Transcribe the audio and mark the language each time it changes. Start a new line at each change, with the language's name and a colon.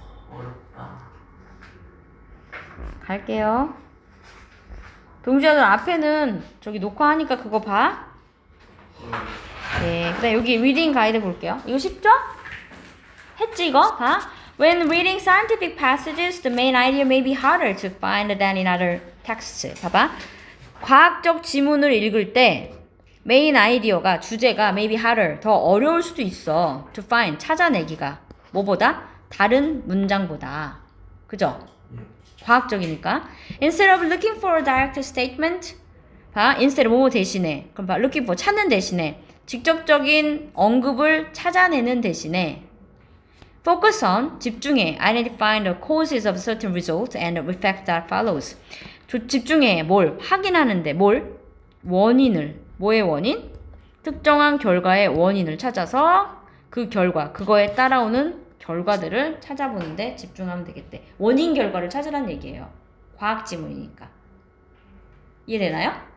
Korean: 어렵다. 갈게요. 동주야, 너 앞에는 저기 녹화하니까 그거 봐. 네. 그 다음 여기 reading 가이드 볼게요. 이거 쉽죠? 했지 이거? 봐.
English: When reading scientific passages, the main idea may be harder to find than in other texts. 봐봐.
Korean: 과학적 지문을 읽을 때 메인 아이디어가 주제가
English: maybe harder
Korean: 더 어려울 수도 있어.
English: to find
Korean: 찾아내기가 뭐보다 다른 문장보다. 그죠? 예.
English: 과학적이니까. instead of looking for a direct statement 봐.
Korean: instead 뭐 대신에 그럼 봐.
English: looking for
Korean: 찾는 대신에 직접적인 언급을 찾아내는 대신에
English: focus on 집중해 identifying the causes of certain results and the effect that follows.
Korean: 집중해 뭘 확인하는데 뭘 원인을 뭐의 원인? 특정한 결과의 원인을 찾아서 그 결과 그거에 따라오는 결과들을 찾아보는데 집중하면 되겠대. 원인 결과를 찾으란 얘기예요. 과학 지문이니까. 이해되나요?